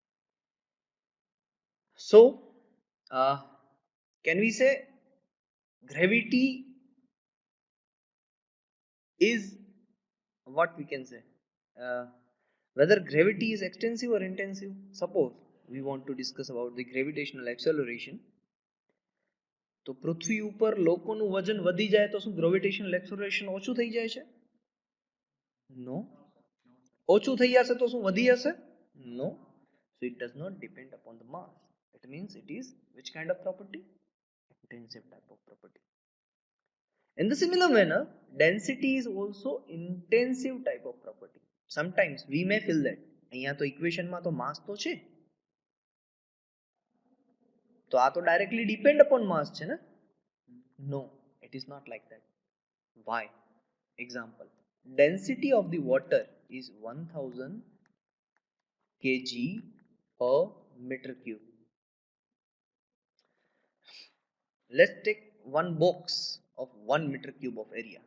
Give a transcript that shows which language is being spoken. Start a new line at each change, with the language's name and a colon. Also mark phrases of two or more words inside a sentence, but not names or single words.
English: So can we say gravity is, what we can say, uh, whether gravity is extensive or intensive? Suppose we want to discuss about the gravitational acceleration.
Gujarati: તો પૃથ્વી ઉપર લોકોનું વજન વધી જાય તો શું
English: gravitational acceleration
Gujarati: ઓછું થઈ જાય છે? નો. ઓછું થઈ જશે તો શું વધી જશે? નો.
English: So it does not depend upon the mass. It means it is which kind of property? Intensive type of property. In the similar manner, density is also intensive type of property. Sometimes we may feel that
Gujarati: અહીંયા તો ઇક્વેશનમાં તો માસ તો છે, તો આ તો
English: directly depend upon mass
Gujarati: છે ને?
English: No, it is not like that. Why? Example, density of the water is 1000 kg per meter cube. Let's take one box of 1 meter cube of area.